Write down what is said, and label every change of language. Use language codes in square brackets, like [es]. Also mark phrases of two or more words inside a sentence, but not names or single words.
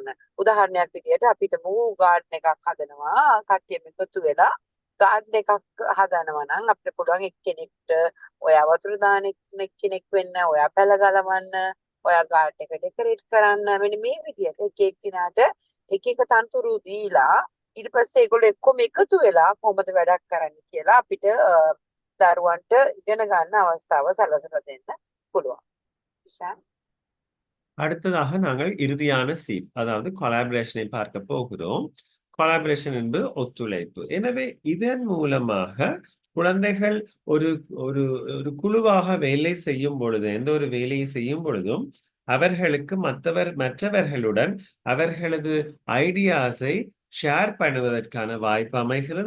[si] උදාහරණයක් විදියට අපිට ගාඩන් එකක් හදනවා, කට්ටියම එකතු වෙලා ගාඩන් එකක් හදනවා නම් අපිට පුළුවන් එක්කෙනෙක්ට ඔයා වතුර දාන එක්කෙනෙක් වෙන්න, ඔයා පැල ගලවන්න, ඔයා ගාඩන් එක ඩෙකොරේට් කරන්න, මෙන්න මේ විදියට එක එක්කිනාට එක එක තනතුරු දීලා ඊට පස්සේ ඒගොල්ලෝ එක්කම එකතු වෙලා කොහොමද වැඩක් කරන්නේ කියලා අපිට දරුවන්ට ඉගෙන ගන්න අවස්ථාව සලසලා දෙන්න පුළුවන්. ඉෂාන්. [ta] அடுத்ததாக நாங்கள் இறுதியான சீப் அதாவது கொலாபரேஷனை பார்க்க போகிறோம். கொலாபரேஷன் என்பது ஒத்துழைப்பு. எனவே இதன் மூலமாக குழந்தைகள் ஒரு ஒரு ஒரு குழுவாக வேலை செய்யும் பொழுது, எந்த ஒரு வேலையை செய்யும் பொழுதும் அவர்களுக்கு மற்றவர்களுடன் அவர்களது [en] ideas share [ta] பண்ணுவதற்கான வாய்ப்பு அமைகிறது.